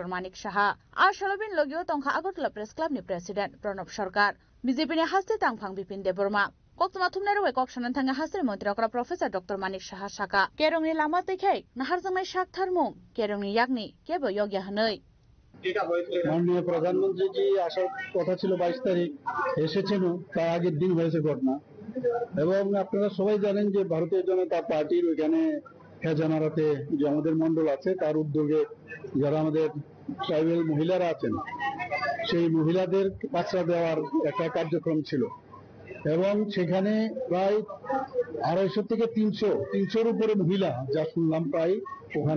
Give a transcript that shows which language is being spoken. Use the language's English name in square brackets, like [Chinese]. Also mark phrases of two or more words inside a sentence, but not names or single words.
[Kok Borok] Manik Saha Ashalobin logio tongkha Agartala Press Club ni President Pranab Sarkar BJP ni haste tangphang Bipin Dev Burma koktoma thumnai roi koksanan thanga hastini Montri okra Professor Dr. Manik Saha Saka kerongni lama tekhai nahar jangnai shak tharmung kerongni yakni kebo yogya hanoi [Bangla] মাননীয় প্রধানমন্ত্রী আসার কথা ছিল 22 তারিখ এসেছেন তার আগের দিন হয়েছে ঘটনা এবং আপনারা সবাই জানেন যে ভারতীয় জনতা পার্টির ওখানে হেজামারাতে যে আমাদের মণ্ডল আছে তার উদ্যোগে যারা আমাদের ট্রাইবাল মহিলারা আছেন সেই মহিলাদের পাত্রা দেওয়ার একটা কার্যক্রম ছিল এবং সেখানে প্রায় 250 থেকে 300 উপরে মহিলা যা শুনলাম প্রায় ওখানে